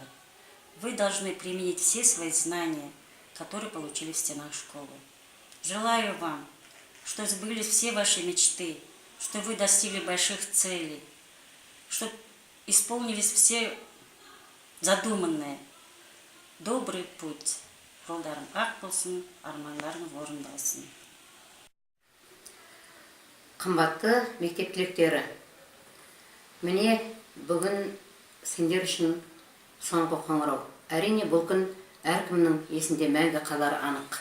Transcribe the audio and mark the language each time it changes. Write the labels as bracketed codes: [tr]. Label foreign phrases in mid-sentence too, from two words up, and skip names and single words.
[ru] Вы должны применить все свои знания, которые получили в стенах школы. Желаю вам, чтобы сбылись все ваши мечты, чтобы вы достигли больших целей, чтобы исполнились все задуманные. Добрый путь. [kk] Жолдарың ақ болсын, армандарың орындалсын. Қымбатты мектеп түлектері, міне бүгін сендер үшін соңғы қоңырау. Әрине бұл күн әркімнің есінде мәңгі қалары анық.